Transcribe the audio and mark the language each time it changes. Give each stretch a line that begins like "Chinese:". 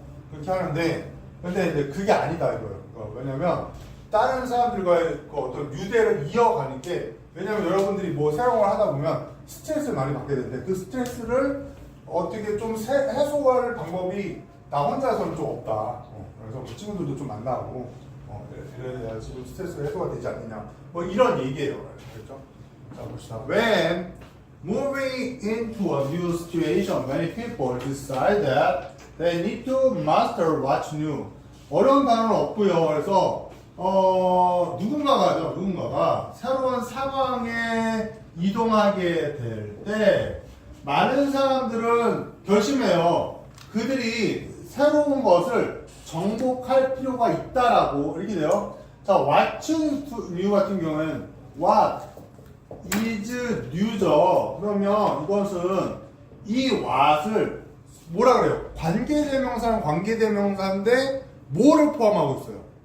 Korean: 그렇게 하는데, 근데 이제 그게 아니다 이거예요. 왜냐면 다른 사람들과의 그 어떤 유대를 이어가는 게, 왜냐면 여러분들이 뭐 새로운 걸 하다 보면 스트레스를 많이 받게 되는데 그 스트레스를 어떻게 좀 해소할 방법이 나 혼자서는 좀 없다. 그래서 그 친구들도 좀 만나고. 이래야지 스트레스가 해소가 되지 않느냐. 뭐 이런 얘기예요. 그렇죠? 자 봅시다.
English: When moving into a new situation, many people decide that they need to master what's new.
Korean: 어려운 단어는 없고요. 그래서 누군가가 새로운 상황에 이동하게 될 때 많은 사람들은 결심해요. 그들이 새로운 것을 정복할 필요가 있다라고 이렇게 돼요. 자,
English: what's new
Korean: 같은 경우에는
English: what is new
Korean: 죠. 그러면 이것은 이 what을 뭐라 그래요? 관계대명사는 관계대명사인데 뭐를 포함하고 있어요?